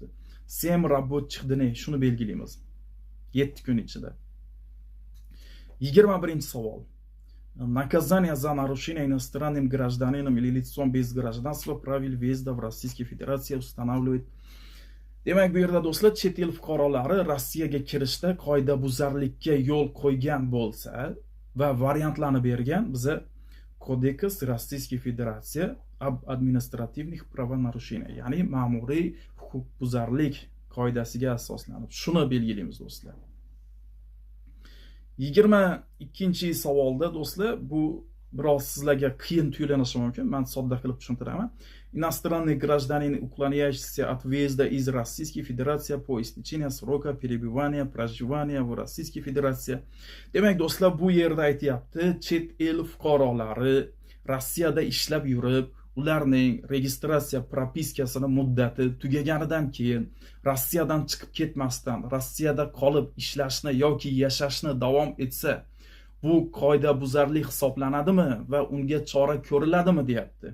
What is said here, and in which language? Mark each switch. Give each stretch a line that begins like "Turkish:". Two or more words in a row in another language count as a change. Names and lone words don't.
Russian: 7 рабочих дней.
Uzbek: Shuni belgilaymiz. 7 kun ichida. 21-savol.
Russian: Наказание за нарушение иностранным гражданином или лицом без гражданства правил въезда в Российской Федерации устанавливает.
Uzbek: Demak, bu yerda do'stlar, chet el fuqarolari Rossiyaga kirishda qoidabuzarlikka yo'l qo'ygan bo'lsa va variantlarni bergan, biza
Russian: Кодекс Российской Федерации об административных правонарушениях,
Uzbek: ya'ni ma'muriy huquqbuzarlik qoidasiga asoslanib shuni belgilaymiz do'stlar. 22-savolda do'stlar, bu biroz sizlarga qiyin tuyulanishi mumkin. Men sodda qilib tushuntiraman.
Russian: Иностранный гражданин, уклоняющийся от въезда из Российской Федерации по истечении срока пребывания, проживания в Российской Федерации.
Uzbek: Demak, do'stlar, bu yerda aytayapti, chet el fuqarolari Rossiyada ishlab yurib, ularning registratsiya propiskasini muddati tugaganidan keyin Rossiyadan chiqib ketmasdan, Rossiyada qolib ishlashni yoki yashashni davom etsa, bu qoidabuzarlik hisoblanadimi va unga chora ko'riladimi deyapti.